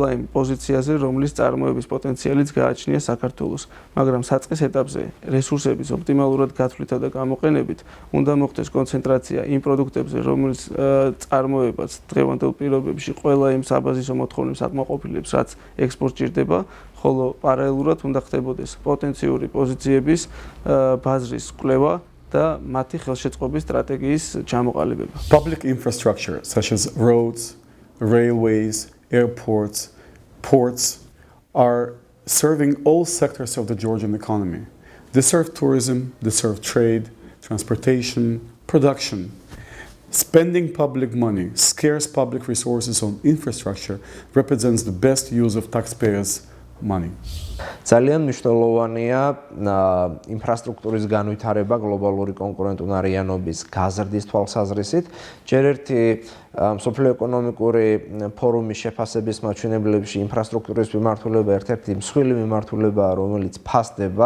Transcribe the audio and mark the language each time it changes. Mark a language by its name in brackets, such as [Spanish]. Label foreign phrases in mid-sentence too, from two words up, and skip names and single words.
[Georgian] იმ პოზიციაზე, რომლის წარმოების პოტენციალიც გააჩნია საქართველოს, მაგრამ საწყის ეტაპზე რესურსების ოპტიმალურად გათვლითა და გამოყენებით უნდა მოხდეს კონცენტრაცია იმ პროდუქტებზე, რომლის წარმოებაც დღევანდელ პირობებში ყველა იმ საბაზისო მოთხოვნებს აკმაყოფილებს, რაც ექსპორტ ჭირდება, ხოლო პარალელურად უნდა ხდებოდეს პოტენციური პოზიციების ბაზრის კვლევა და მათი ხელშეწყობის სტრატეგიის ჩამოყალიბება. [English] Public infrastructure such as roads, railways, airports, ports are serving all sectors of the Georgian economy. They serve tourism, they serve trade, transportation, production. Spending public money, scarce public resources on infrastructure represents the best use of taxpayers' money. [Georgian] ძალიან მნიშვნელოვანია ინფრასტრუქტურის განვითარება გლობალური კონკურენტუნარიანობის გაზრდის თვალსაზრისით. ჯერ ერთი მსოფლიო ეკონომიკური ფორუმის შეფასების მაჩვენებლებში ინფრასტრუქტურის მიმართულება ერთ-ერთი მსხვილი მიმართულებაა, რომელიც ფასდება.